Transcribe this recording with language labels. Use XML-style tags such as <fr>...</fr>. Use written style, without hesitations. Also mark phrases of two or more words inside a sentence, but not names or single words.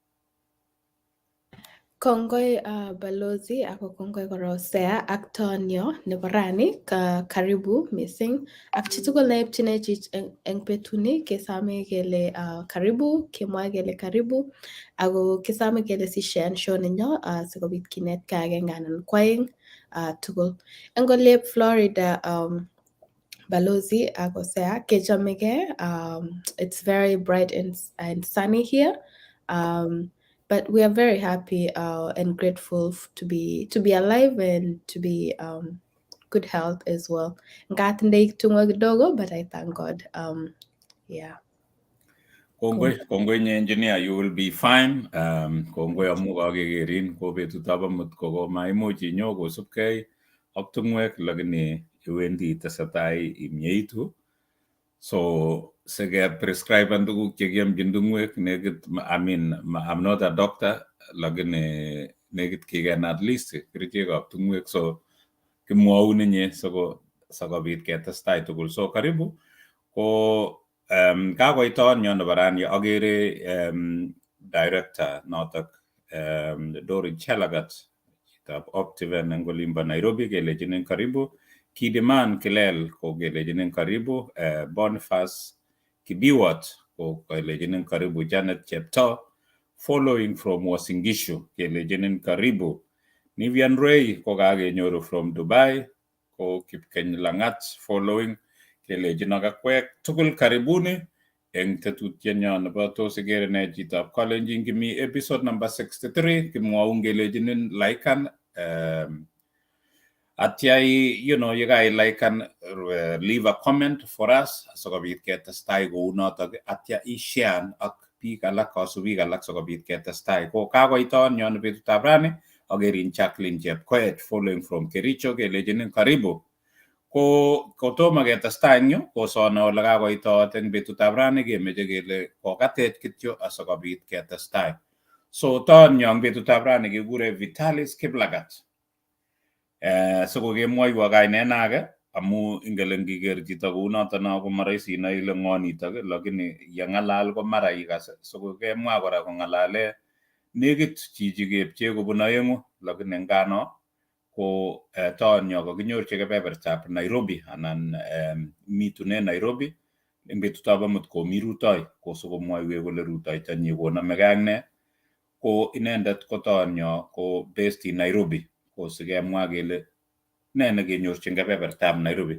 <kln>Kongoi balozi ako kongoi kora Hosea ak Tonyo nebo rani karibu missing ak chitugul neipchinech eng betuni kesame kele karibu, kemwae kele karibu ako kesame kele sishean show nenyo sikobit kinetkei agenge anan kwaeng tugul. Eng olep Florida balozi ak Hosea kechomegei.</kln> <en>It's very bright and sunny here. But we are very happy and grateful to be alive and to be good health as well.</en> <kln>Ngatindai tungwa kidogo,</kln> <en>but I thank God. Yeah.</en> <kln>Kongoi nye engineer,</kln> <en>you will be fine.</en> <kln>Kongoi amu kakekerin ko betutab amut ko maimuch inyo kosubkei ak tungwek lakini iwendi itesetai imyeitu. So sike prescribe tuguk chekiamchin tungwek nekit,</kln> <en>I mean, I'm not a doctor</en> <kln>lakini nekit kiken</kln> <en>at least</en> <kln>kerichekab tungwek. So kimwaun inye sikobit ketestai tugul. So karibu ko kakoiton nyo nebo rani agere director notok Dori Chelagat chitab Optiven eng olimbo Nairobi kelechinin karibu. Kidiman Kilel ko kelechinin karibu. Boniface Kibiwot ko kelechinin karibu. Janet Chepto</kln> <en>following from Wasingishu</en> <kln>kelechinin karibu. Nivian Ray ko kakenyoru</kln> <en>from Dubai</en> <kln>ko Kipkeny Langat following kelechin akakwek tugul karibuni eng tetutienyo nebo tos igere nee chitab Kalenjin. Kimi</kln> <en>episode number</en> <kln>63 kimwaun kelechinin laikan atya yekai laikan</kln> <en>leave a comment for us</en> <kln>sikobit ketestai kou notok atya ishare ak biik alak, kasubik alak sikobit ketestai. Ko kakoiton nyo betutab rani agerin Jacqueline Chepkoech</kln> <en>following from Kericho</en> <kln>kelechinin karibu. Ko kotomo ketestai eng yu kosone ole kakoitot eng betutab rani kemeche kele kokatech kityo asikobit ketestai. So ton yo eng betutab rani kekure VITALIA KIPLAGAT. Siko kemwoiwo kainet age amu ingele ngiker chito kou noto no ko maraisi inai ile ng'o nitok lakini yeng'alal ko mara ikas. Siko kemwa kora kong'alale nekit chichi kepche kobun oeng'u lakini ngano ko tonyo kakinyorchi kebebertab Nairobi anan mitune Nairobi eng betutab amut komi rutoi ko sikomwoiwech kole rutoitonyi konamegei ak ne ko inendet ko tonyo ko</kln> <en>based in Nairobi</en> <kln>ko sikemwa kele ne nekenyorchin kebebertab Nairobi.</kln>